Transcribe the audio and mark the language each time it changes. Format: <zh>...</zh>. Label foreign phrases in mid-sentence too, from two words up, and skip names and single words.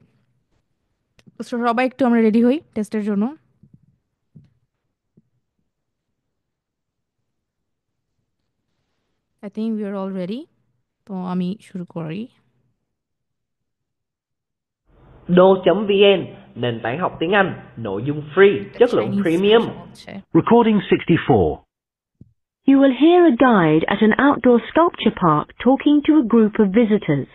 <bn>তো সবাই একটু আমরা রেডি হই টেস্টের জন্য।</bn> <en>I think we are all ready.</en> <bn>তো আমি শুরু করি।</bn> <vi>Đồ.vn nền tảng học tiếng Anh, nội dung free, chất lượng premium.</vi> <en>Recording 64. You will hear a guide at an outdoor sculpture park talking to a group of visitors.</en>